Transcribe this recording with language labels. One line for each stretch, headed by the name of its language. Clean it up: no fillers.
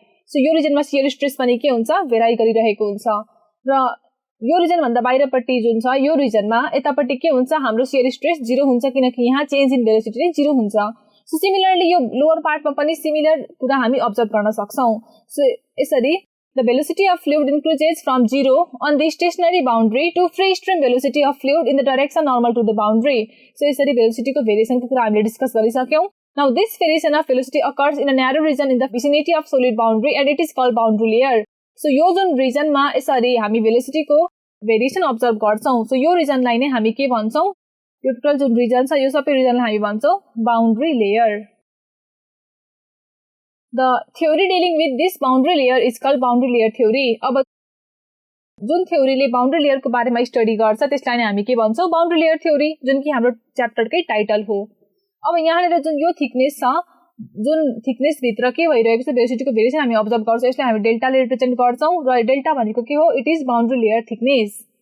Nepali: So यो रिजनमा shear stress पनि के हुन्छ भेराइ गरिरहेको हुन्छ र यो रिजन भन्दा बाहिरपट्टि जुन छ यो रिजनमा यतापट्टि के हुन्छ हाम्रो शियर स्ट्रेस 0 हुन्छ किनकि यहाँ चेन्ज इन भेलोसिटी नै 0 हुन्छ। सो सिमिलरली यो लोअर पार्टमा पनि सिमिलर कुरा हामी अब्जर्भ गर्न सक्छौं। सो यसरी
English: the velocity of fluid increases from 0 on the stationary boundary to free stream velocity of fluid in the direction normal to the boundary।
Nepali: So यसरी velocity को variation को कुरा हामीले discuss गरिसक्यौं।
English: Now this variation of velocity occurs in a narrow region in the vicinity of solid boundary and it is called boundary layer।
Nepali: So यो जुन region मा यसरी हामी velocity को variation observe गर्छौं। So यो region लाई नै हामी के भन्छौं यो टोटल जुन region छ यो सबै region लाई हामी भन्छौं boundary layer।
English: The theory dealing with this boundary layer is called boundary layer theory।
Nepali: अब जुन थ्योरीले बाउन्ड्री लेयर को बारेमा स्टडी गर्छ त्यसलाई नै हामी के भन्छौं बाउन्ड्री लेयर थ्योरी जुन कि हाम्रो च्याप्टरकै टाइटल हो। अब यहाँनिर जुन यो थिकनेस छ, जुन थिकनेस भित्र के भइरहेको छ, भेलोसिटीको भेरिएसन हामी अब्जर्भ गर्छौँ, यसलाई हामी डेल्टाले रिप्रेजेन्ट गर्छौँ र डेल्टा भनेको के हो, it is boundary layer thickness.